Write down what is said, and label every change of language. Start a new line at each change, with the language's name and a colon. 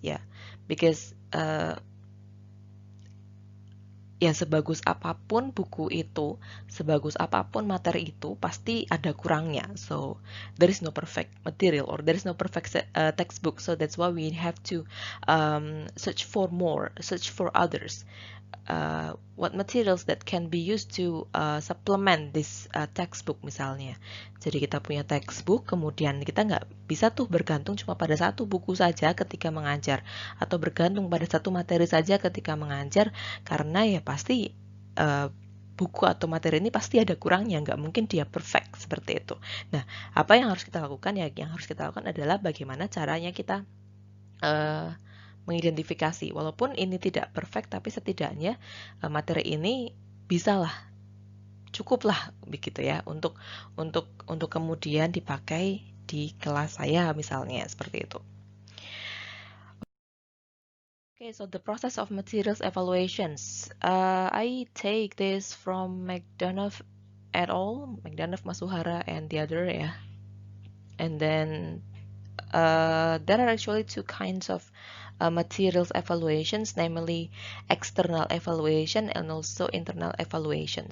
English: Yeah, because
Indonesian: ya sebagus apapun buku itu, sebagus apapun materi itu, pasti ada kurangnya.
English: So there is no perfect material, or there is no perfect textbook. So that's why we have to search for more, search for others. What materials that can be used to supplement this textbook
Indonesian: misalnya. Jadi kita punya textbook, kemudian kita nggak bisa tuh bergantung cuma pada satu buku saja ketika mengajar, atau bergantung pada satu materi saja ketika mengajar, karena ya pasti buku atau materi ini pasti ada kurangnya, nggak mungkin dia perfect seperti itu. Nah, apa yang harus kita lakukan? Ya, yang harus kita lakukan adalah bagaimana caranya kita mengidentifikasi, walaupun ini tidak perfect, tapi setidaknya materi ini bisalah, cukuplah begitu ya, untuk kemudian dipakai di kelas saya misalnya, seperti itu.
English: Okay, so the process of materials evaluations, I take this from McDonough et al., McDonough, Masuhara, and the other, yeah. And then there are actually two kinds of materials evaluations, namely external evaluation and also internal evaluation.